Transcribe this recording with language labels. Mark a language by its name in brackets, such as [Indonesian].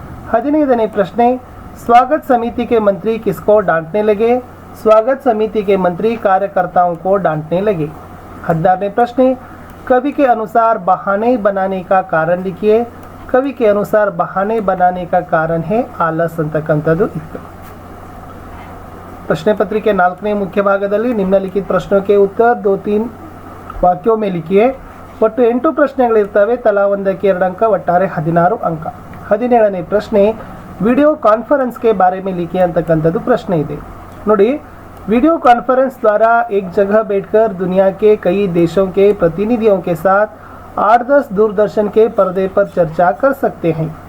[Hindi] 15ನೇ प्रश्न, स्वागत समिति के मंत्री किसको डांटने लगे? स्वागत समिति के मंत्री कार्यकर्ताओं को डांटने लगे. 16वें प्रश्न, कवि के अनुसार बहाने बनाने का कारण लिखिए. कवि के अनुसार बहाने बनाने का कारण है आलस [Kannada] ಅಂತಕ್ಕಂಥದ್ದು ಇತ್ತು. प्रश्न पत्रिके 4ನೇ ಮುಖ್ಯ ಭಾಗದಲ್ಲಿ ನಿಮ್ನಲಿಖಿತ ಪ್ರಶ್ನೆಗೆ ಉತ್ತರ 2-3 ವಾಕ್ಯೋं [Hindi] में लिखिए. [Kannada] ಒಟ್ಟು 8 ಪ್ರಶ್ನೆಗಳಿರ್ತವೆ. ತಲಾ ಒಂದಕ್ಕೆ 2 ಅಂಕ, ಒಟ್ಟಾರೆ 16 ಅಂಕ. 17ನೇ ಪ್ರಶ್ನೆ, [Hindi] वीडियो कॉन्फ्रेंस के बारे में लिखिए [Kannada] ಅಂತಕ್ಕಂಥದ್ದು ಪ್ರಶ್ನೆ ಇದೆ. [Hindi] ನೋಡಿ, वीडियो कॉन्फ्रेंस द्वारा एक जगह बैठकर दुनिया के कई देशों के प्रतिनिधियों के साथ 8-10 दूरदर्शन के पर्दे पर चर्चा कर सकते हैं.